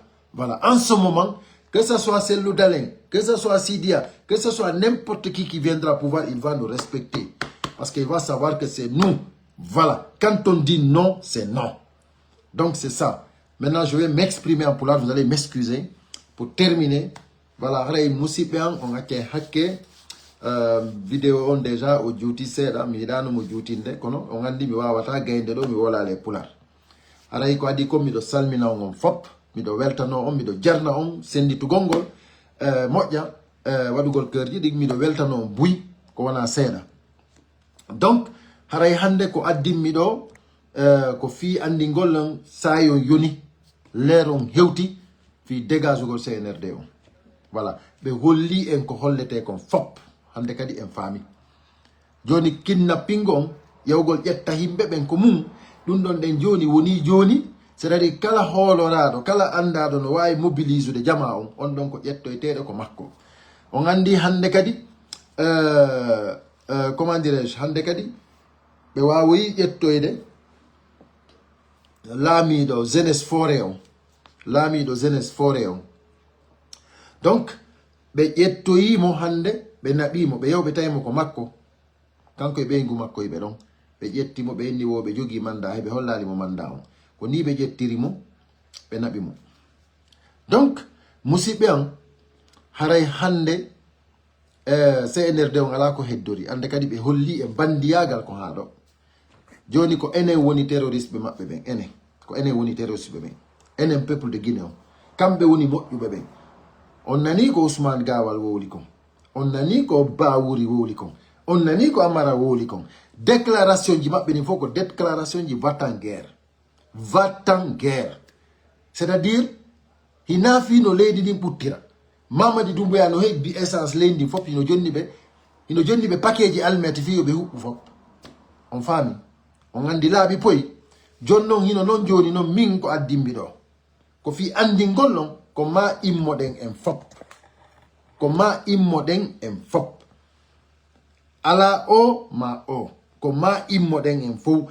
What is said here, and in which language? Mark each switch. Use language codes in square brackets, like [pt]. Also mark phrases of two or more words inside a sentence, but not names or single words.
[fr] Voilà, en ce moment, que ce soit Cellou Dalein, que ce soit Sidia, que ce soit n'importe qui viendra au pouvoir, il va nous respecter. Parce qu'il va savoir que c'est nous. Voilà, quand on dit non, c'est non. Donc c'est ça. Maintenant je vais m'exprimer en pulaar, vous allez m'excuser. Pour terminer, voilà, [ff] haray musiɓe on acce hakke vidéo on déjà o juuti seeɗa mi yiɗano juutinde kono on andi mi wawata gaynde ɗo mi wolale pulaar. Haray ko adi ko miɗo salmina on fop, miɗo weltano on, miɗo jarna on senditugol ngol moƴƴa waɗugol cœur ji ɗi, miɗo weltano on buy ko wona seeɗa. Donc haray hande ko addinmi ɗo ko fi andigol on sayon yoni leer on hewti fi dégagugol CNRD on. Voilà, ɓe holli en ko hollete kon fop hande kadi en faami. Joni kidnapping on yawgol ƴetta himɓe ɓen ko mum ɗum ɗon ɗen joni woni joni, c'est-à-dire kala hooloraɗo kala andaɗo no wawi mobilisude jama on, on ɗon ko ƴettoyteɗo ko makko. On andi hande kadi [fr] comment dirais-je, [ff] hande kadi ɓe wawoyi ƴettoyde laamiɗo jeunesse forêt on, laamiɗo jeunesse forêt on. Donc ɓe ƴettoyimo hande, ɓe naɓimo, ɓe yewɓe tawimo ko makko, kanko e ɓeygu makko yiɓe ɗon, ɓe ƴettimo, ɓe inni wo ɓe jogi manda, heɓe hollalimo manda on, ko ni ɓe ƴettirimo, ɓe naɓimo. Donc musidɓe an, haray hande CNRD on ala ko heddori, ande kadi ɓe holli e bandiyagal ko ha ɗo. Joni ko enen woni terroriste ɓe maɓɓe ɓen, enen ko enen woni terroriste ɓe ɓen, enen [fr] peuple de Guinée [ff] on, kamɓe woni moƴƴuɓe ɓen. On nani ko Ousmane Gawal wowli kon, on nani ko Bawuri wowli kon, on nani ko Amara wowli kon. Déclaration ji maɓɓe ni fof ko déclaration ji [fr] va-t-en guerre, va-t-en guerre, c'est-à-dire [ff] hina fi no leydi ndin ɓuttira. Mamadi Doumbouya no heɓi essence leydi ndin fof hino jonni ɓe paquet ji almete fi yoɓe huɓɓu fof. On faami, on andi laaɓi poyi. Jonnon hino non joni non min ko addimbi ɗo ko fi andingol non ko ma immoɗen en fop, ko ma immoɗen en fop, ala o ma o, ko ma immoɗen en fof.